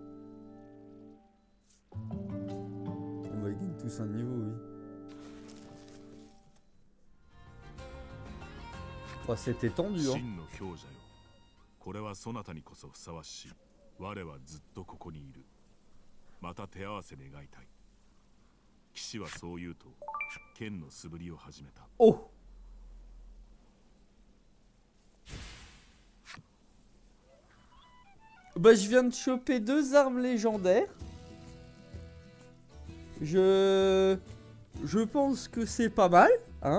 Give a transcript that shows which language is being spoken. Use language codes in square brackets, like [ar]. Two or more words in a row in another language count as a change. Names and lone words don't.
[fr] On va gagner tous un niveau, oui. Oh, c'était tendu, hein. [ja] 真の強者よ。これはそなたにこそふさわしい。我はずっとここにいる。また手合わせ願いたい。騎士はそう言うと、剣の素振りを始めた。 [fr] Oh! Bah, je viens de choper 2 armes légendaires. Je pense que c'est pas mal, hein.